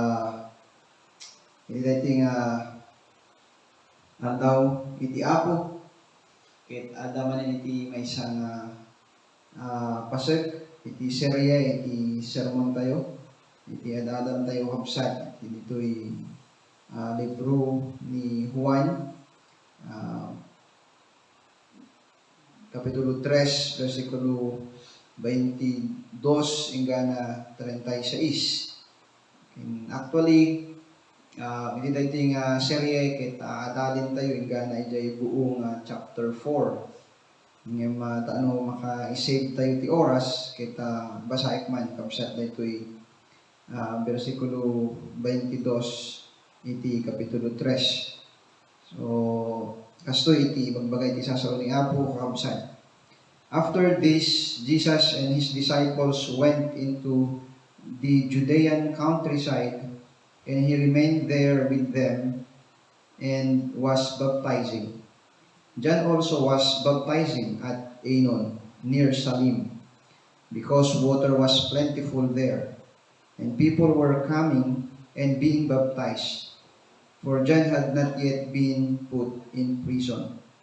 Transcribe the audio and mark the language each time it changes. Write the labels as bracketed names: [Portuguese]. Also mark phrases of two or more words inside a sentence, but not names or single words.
[Iloko] iti nga andaw iti Apo ket adaman iti maysa nga pasek iti serye iti sermon tayo iti adadam tayo kabsat iti ditoy libro ni Juan kapitulo 3 versikulo 22 hingga 36. [English] And actually [Iloko] iti daytoy nga serye ket adalin tayo hingga na ijay buong chapter 4. Ngem taano maka-save tayo ti oras ket basaik man kabsat daytoy versikulo 22 iti kapitulo 3. So kastoy iti magbagay ti sasao ni Apo kabsat. [English] After this, Jesus and his disciples went into the Judean countryside, and he remained there with them and was baptizing. John also was baptizing at Aenon, near Salim, because water was plentiful there, and people were coming and being baptized, for John had not yet been put in prison.